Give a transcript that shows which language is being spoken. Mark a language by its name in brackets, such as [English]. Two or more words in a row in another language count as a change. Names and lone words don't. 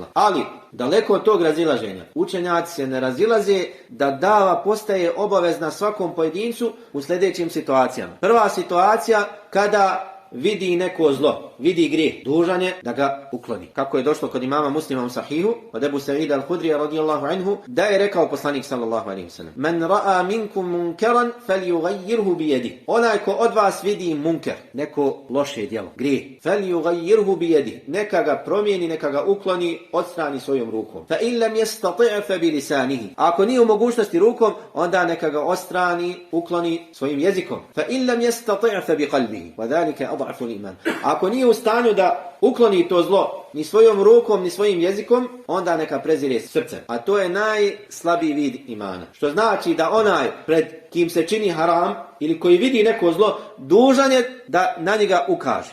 [Bosnian] Ali, daleko od tog razilaženja, učenjaci se ne razilaze da dava postaje obavezna svakom pojedincu u sljedećim situacijama. Prva situacija, kada vidi neko zlo, vidi grijeh, dužan je da ga ukloni. Kako je došlo kod imama Muslima u Sahihu, od Ebu Sa'ida al-Hudrija [Arabic] رضي الله عنه, [Bosnian] da je rekao poslanik [Arabic] صلى الله عليه وسلم: من رأى منكم منكرا فليغيره بيده. [Bosnian] Onaj ko od vas vidi munker, neko loše djelo, grijeh, [Arabic] فليغيره بيده. [Bosnian] Neka ga promijeni, neka ga ukloni, odstrani svojom rukom. [Arabic] فإن لم يستطع فبلسانه. [Bosnian] Ako nije u mogućnosti rukom, onda neka ga odstrani, ukloni svojim jezikom. [Arabic] فإن لم يستطع فبقلبه وذلك أضعف الإيمان. [Bosnian] Ako nije u stanju da ukloni to zlo ni svojom rukom ni svojim jezikom, onda neka prezire srcem. A to je najslabiji vid imana. Što znači da onaj pred kim se čini haram ili koji vidi neko zlo, dužan je da na njega ukaže.